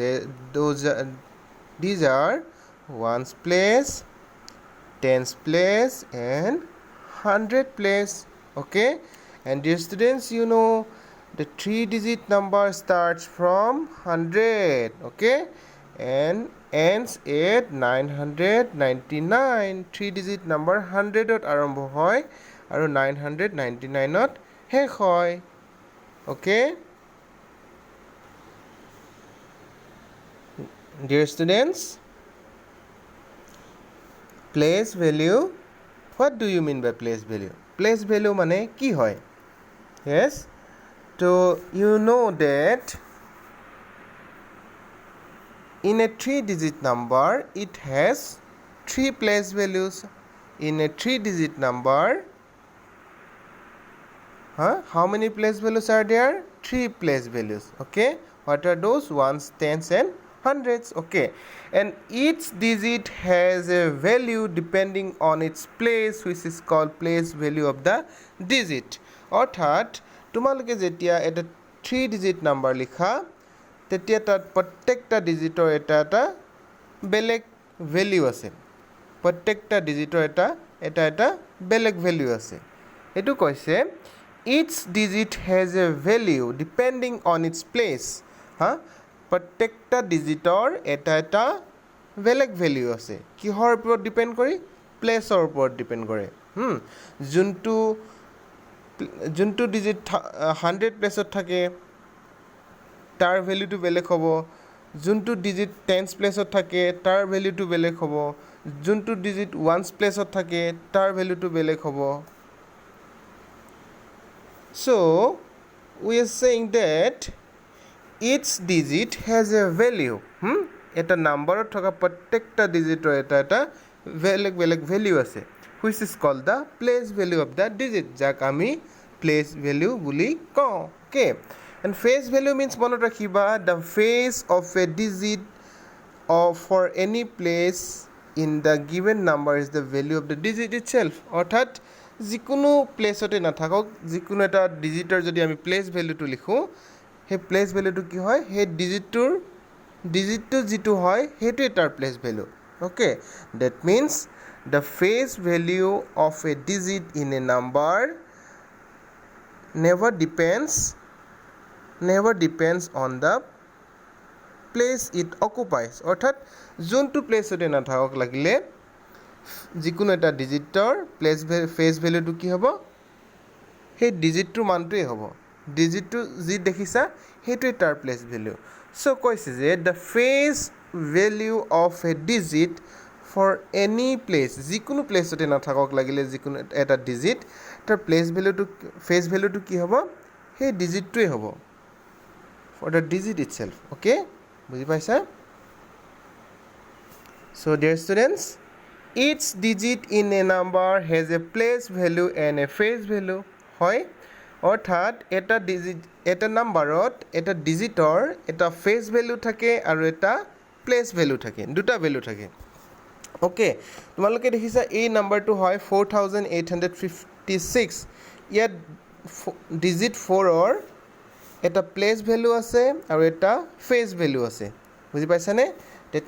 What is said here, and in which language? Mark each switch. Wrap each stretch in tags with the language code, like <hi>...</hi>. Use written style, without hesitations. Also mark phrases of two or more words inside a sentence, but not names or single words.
<en>These are ones place, tens place and 100 place. Okay, and dear students, you know the 3-digit number starts from 100. Okay, and ends at 999. 3-digit number</en> <as>100 ত আৰম্ভ হয় আৰু 999 ত শেষ হয়.</as> <en>Okay, dear students, place value, what do you mean by place value? Place value</en> <as>মানে কি হয়?</as> <en>Yes, so you know that in a 3-digit number it has 3 place values. In a 3-digit number, how many place values are there? 3 place values. Okay, what are those? Ones, tens and hundreds. Okay, and each digit has a value depending on its place, which is called place value of the digit.</en> <as>অর্থাৎ তোমালোকে যেতিয়া এটা 3-digit নাম্বাৰ লিখা তেতিয়া তাত প্ৰত্যেকটা ডিজিটৰ এটা এটা বেলেগ ভ্যালু আছে. প্ৰত্যেকটা ডিজিটৰ এটা বেলেগ ভ্যালু আছে. এটো কৈছে</as> <en>each digit has a value depending on its place.</en> <as>প্ৰত্যেকটা ডিজিটৰ এটা বেলেগ ভ্যালু আছে. কিহৰ ওপৰত ডিপেন্ড কৰি? প্লেছৰ ওপৰত ডিপেন্ড কৰে. যোনটো ডিজিট 100 প্লেছত থাকে তাৰ ভ্যালুটো বেলেগ হ'ব. যোনটো ডিজিট</as> <en>tens placeত</en> <as>থাকে তাৰ ভ্যালুটো বেলেগ হ'ব. যোনটো ডিজিট</as> <en>ones placeত</en> <as>থাকে তাৰ ভ্যালুটো বেলেগ হ'ব.</as> <en>So we are saying that each digit has a value.</en> <as>এটা নাম্বাৰত থকা প্ৰত্যেকটা ডিজিটৰ এটা বেলেগ বেলেগ ভ্যালু আছে,</as> <en>which is called the place value of the digit,</en> <as>যাক আমি</as> <en>place value</en> <as>বুলি কওঁ.</as> <en>Okay, and face value means</en> <as>মনত ৰাখিবা</as> <en>the face of a digit or for any place in the given number is the value of the digit itself.</en> <as>অৰ্থাৎ যিকোনো প্লেছতে নাথাকক, যিকোনো এটা ডিজিটৰ যদি আমি</as> <en>place valueটো</en> <as>লিখোঁ, সেই</as> <en>place valueটো</en> <as>কি হয়? সেই ডিজিটটো যিটো হয় সেইটোৱে তাৰ</as> <en>place value. Okay, that means the face value of a digit in a number never depends on the place it occupies.</en> <as>অৰ্থাৎ যোনটো প্লেছতে নাথাকক লাগিলে যিকোনো এটা ডিজিটৰ</as> <en>face valueটো</en> <as>কি হ'ব? সেই ডিজিটটোৰ মানটোৱে হ'ব. ডিজিটটো যি দেখিছা সেইটোৱে তাৰ</as> <en>place value.</en> <as>সো কৈছে যে</as> <en>the face value of a digit for any place,</en> <as>যিকোনো প্লেছতে নাথাকক লাগিলে যিকোনো এটা ডিজিট তাৰ</as> <en>face valueটো</en> <as>কি হ'ব? সেই ডিজিটটোৱে হ'ব,</as> <en>for the digit itself. অ'কে,</en> <as>বুজি পাইছা?</as> <en>so dear students, each digit in a number has a place value and a face value.</en> <as>হয়, অৰ্থাৎ এটা নাম্বাৰত এটা ডিজিটৰ এটা</as> <en>face value</en> <as>থাকে আৰু এটা</as> <en>place value</en> <as>থাকে দুটা ভেলু থাকে ওকে তোমালোকে দেখিছা এই নাম্বাৰটো হয় 4856 ইয়াত ডিজিট 4ৰ এটা</as> <en>place value</en> <as>আছে আৰু এটা</as> <en>face value</en> <as>আছে বুজি পাইছানে ডেট</as>